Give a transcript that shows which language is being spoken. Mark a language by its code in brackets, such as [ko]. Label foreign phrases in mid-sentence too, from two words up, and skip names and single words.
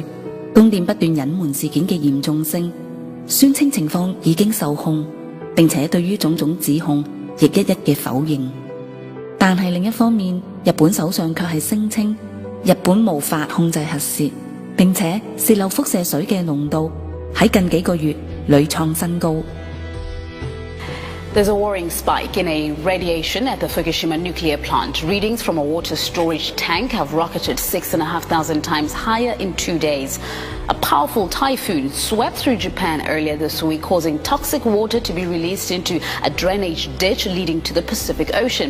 [yue] 東電不斷隱瞞事件嘅嚴重性，宣稱情況已經受控，並且對於種種指控亦一一嘅否認。但係另一方面，日本首相卻係聲稱日本無法控制核泄，並且泄漏輻射水嘅濃度喺近幾個月屢創新高。 [en] There's a worrying spike in a radiation at the Fukushima nuclear plant. Readings from a water storage tank have rocketed 6,500 times higher in 2 days. A powerful typhoon swept through Japan earlier this week, causing toxic water to be released into a drainage ditch leading to the Pacific Ocean.